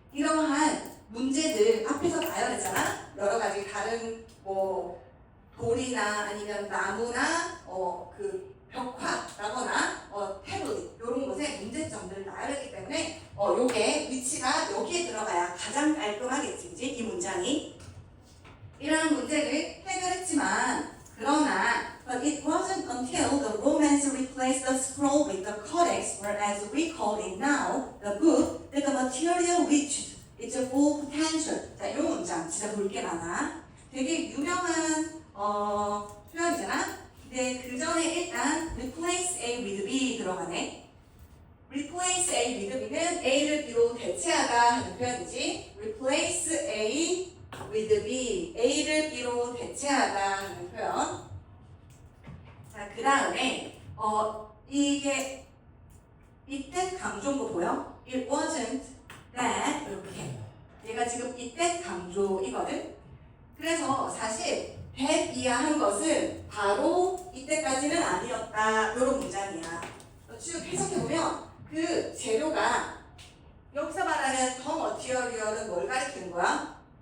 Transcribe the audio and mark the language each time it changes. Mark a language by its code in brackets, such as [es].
[ko] 이러한 문제들 앞에서 나열했잖아. 여러 가지 다른 돌이나 아니면 나무나 그 벽화라거나 태블릿 이런 곳에 문제점들을 나열했기 때문에 요게 위치가 여기에 들어가야 가장 깔끔하겠지, 그치? 이 문장이. 이러한 문제를 해결했지만 그러나 [en] but it wasn't until the Romans replaced the scroll with the codex, whereas we call it now the book, that the material reached its full potential. [ko] 자, 이 문장 진짜 볼 게 많아. 되게 유명한 표현이잖아. 근데 그 전에 일단 replace A with B 들어가네. replace A with B는 A를 B로 대체하다 하는 표현이지. replace A with B, A를 B로 대체하다 하는 표현. 자, 그 다음에 이게 이때 강조인 거 보여? [en] It wasn't that [ko] 이렇게. 얘가 지금 이때 강조이거든. 그래서 사실 that 이하한 것은 바로 이때까지는 아니었다. 이런 문장이야. 쭉 해석해보면 그 재료가 여기서 말하는 더 머티리얼은 뭘 가리키는 거야?